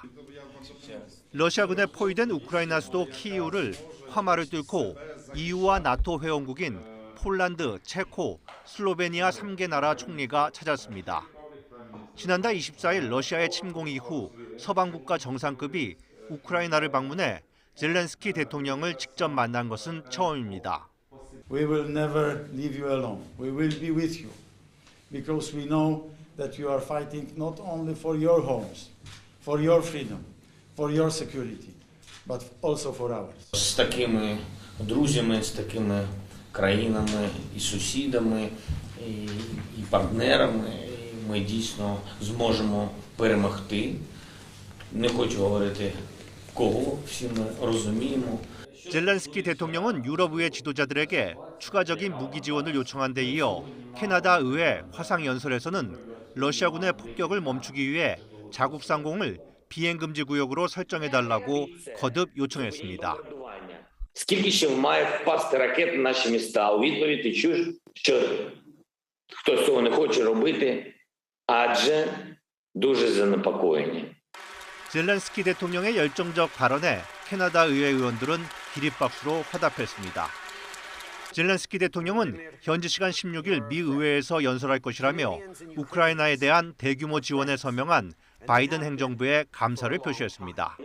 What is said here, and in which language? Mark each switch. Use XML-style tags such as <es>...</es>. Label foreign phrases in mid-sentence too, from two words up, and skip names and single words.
<ko>러시아군에 포위된 우크라이나 수도 키이우를 화마를 뚫고 EU와 나토 회원국인 폴란드, 체코, 슬로베니아 3개 나라 총리가 찾았습니다. 지난달 24일 러시아의 침공 이후 서방 국가 정상급이 우크라이나를 방문해 젤렌스키 대통령을 직접 만난 것은 처음입니다.</ko> <en>We will never leave you alone. We will be with you. Because we know that you are fighting not only for your homes, for your freedom, for your security, but also for ours.</en> <uk>З такими друзями, з такими країнами і сусідами, і партнерами ми дійсно зможемо перемогти. Не хочу говорити кого, всі ми розуміємо.</uk> <ko>젤렌스키 대통령은 유럽의회 지도자들에게 추가적인 무기 지원을 요청한 데 이어 캐나다 의회 화상 연설에서는 러시아군의 폭격을 멈추기 위해 자국 상공을 비행금지 구역으로 설정해달라고 거듭 요청했습니다.</ko> <uk>Скільки ще має впасти ракет на наші міста? У відповідь ти чуєш, що хтось цього не хоче робити, адже дуже занепокоєні.</uk> <ko>젤렌스키 대통령의 열정적 발언에 캐나다 의회 의원들은 기립박수로 화답했습니다. 젤렌스키 대통령은 현지 시간 16일 미 의회에서 연설할 것이라며 우크라이나에 대한 대규모 지원에 서명한 바이든 행정부에 감사를 표시했습니다.</ko>